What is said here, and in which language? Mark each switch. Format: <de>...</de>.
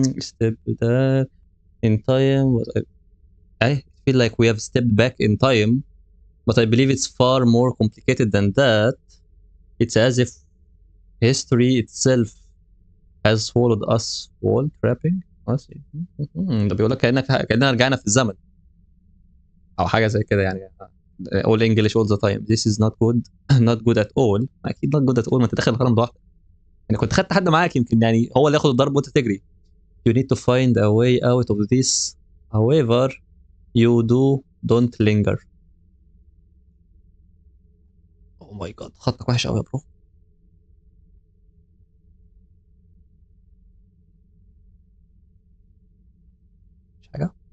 <en>Step that in time, but I feel like we have stepped back in time, but I believe it's far more complicated than that. It's as if history itself has swallowed us wall trapping us.</en> <ar>ده بيقول لك كأننا رجعنا في الزمن او حاجه زي كده يعني.</ar> <en>all English all the time. This is not good. not good at all.</en> <ar>اكيد</ar> <en>not good at all.</en> <ar>ما انت داخل الهرم لوحدك. يعني كنت خدت حد معاك يمكن يعني هو اللي ياخد الضرب وانت تجري.</ar> <en>You need to find a way out of this. However you don't linger. Oh my god</en> <ar>خطك وحش قوي يا برو. مش حاجه.</ar>